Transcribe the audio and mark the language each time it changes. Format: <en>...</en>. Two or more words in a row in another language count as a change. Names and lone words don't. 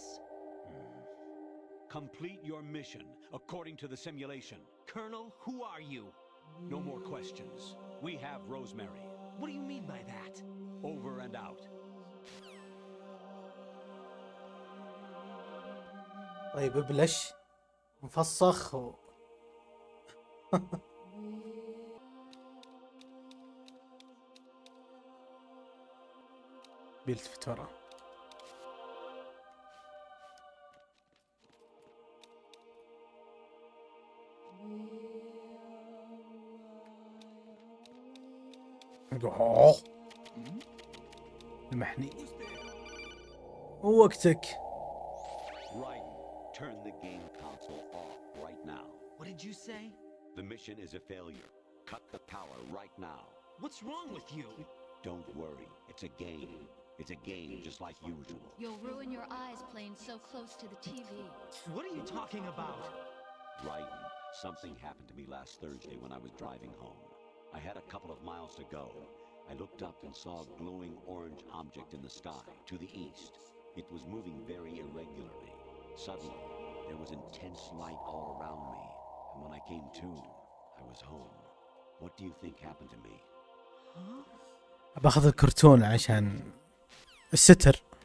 <en>Complete your mission according to the simulation. Colonel, who are you? No more questions. We have Rosemary. What do you mean by that? Over and out.</en> <ar>طيب ابلش مفسخ بيلتفت ورا. لمحني ووقتك.</ar> <en>Raiden, turn the game console off right now. What did you say? The mission is a failure. Cut the power right now. What's wrong with you? Don't worry. It's a game. It's a game just like usual. You'll ruin your eyes playing so close to the TV. What are you talking about? Raiden, something happened to me last Thursday when I was driving home. I had a couple of miles to go. I looked up and saw a glowing orange object in the sky to the east. It was moving very irregularly. Suddenly, there was intense light all around me, and when I came to, I was home. What do you think happened to me?</en> <ar>باخذ الكرتون عشان الستر.</ar>